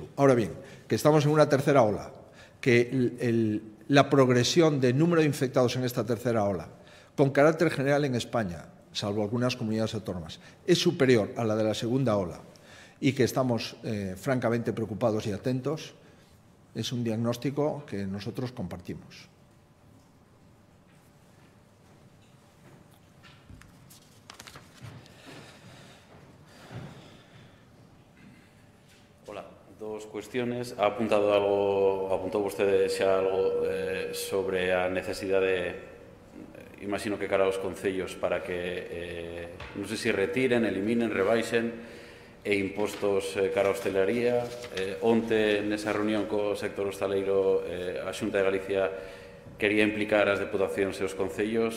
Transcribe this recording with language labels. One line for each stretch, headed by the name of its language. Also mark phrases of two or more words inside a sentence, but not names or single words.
Spanish: Ahora bien, que estamos en una tercera ola, que la progresión de número de infectados en esta tercera ola, con carácter general en España, salvo algunas comunidades autónomas, es superior a la de la segunda ola y que estamos francamente preocupados y atentos, es un diagnóstico que nosotros compartimos. Dos cuestiones.
Galician: Ha apuntado vostede xa algo sobre a necesidade, imagino que cara aos concellos, para que, non sei se retiren, eliminen, rebaixen impostos cara a hostelería. Onte, nesa reunión co sector hostaleiro, a Xunta de Galicia quería implicar as deputacións e os concellos.